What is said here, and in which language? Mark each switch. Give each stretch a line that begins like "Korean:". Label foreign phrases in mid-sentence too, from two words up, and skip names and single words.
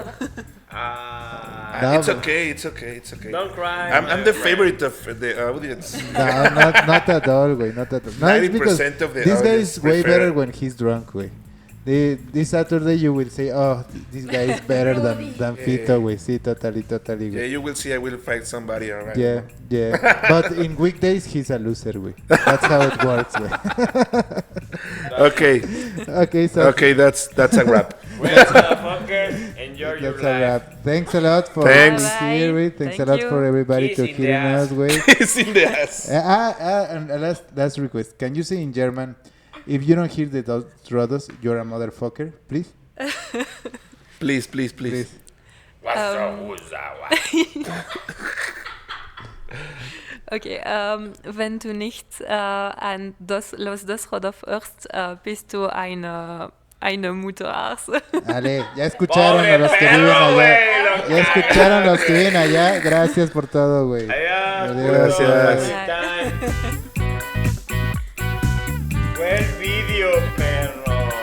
English: No, It's okay. It's okay. It's okay. Don't cry. I'm the favorite of the audience. No, not at all, güey. Not at all. No, it's because 90% of the this guy audience is way prefer- better when he's drunk, güey. This Saturday you will say, oh, this guy is better than Fito, güey. Sí, totally, Yeah, güey. you will see. I will fight somebody. Alright. Yeah. But in weekdays, he's a loser, güey. That's how it works, güey. Okay. Okay, so Okay. That's a wrap. Well, motherfuckers, enjoy your that's a life. wrap. Thanks a lot for Thanks. being here, güey. Thanks Thank a lot you. for everybody Kiss to in the hearing ass. us, güey. It's in the ass. And last request. Can you say in German, if you don't hear the Rodos, you're a motherfucker, please? Please. Please.
German: Okay, wenn du nicht an
Spanish: los dos
German: Rodos hörst, bist du eine Mutterarsch.
Spanish: Ale, ya escucharon a Pobre los que perro, viven allá. güey, lo Ya escucharon a los que viven allá. Gracias por todo, güey. Adiós. Gracias. Buen video, perro.